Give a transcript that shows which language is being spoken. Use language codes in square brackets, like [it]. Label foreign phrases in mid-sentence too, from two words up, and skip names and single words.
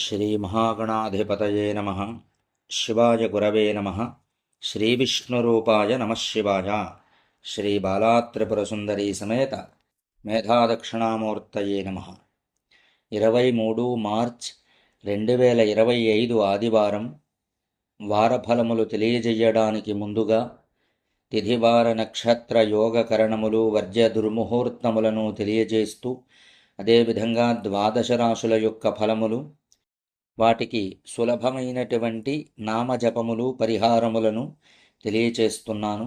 [sa] श्रीमहागणाधिपतये नमः। शिवाय गुरवे नमः। श्रीविष्णुरूपाय नमः शिवाय। श्रीबालात्रिपुरसुन्दरी समेत మేధాదక్షిణామూర్తయే నమః. [te] 23 మార్చ్ 2025 ఆదివారం. వారఫలములు తెలియజేయడానికి ముందుగా తిథివార నక్షత్ర యోగ కరణములు వర్జ్య దుర్ముహూర్తములను తెలియజేస్తూ, అదేవిధంగా ద్వాదశ రాశుల యొక్క ఫలములు, వాటికి సులభమైనటువంటి నామజపములు పరిహారములను తెలియచేస్తున్నాను.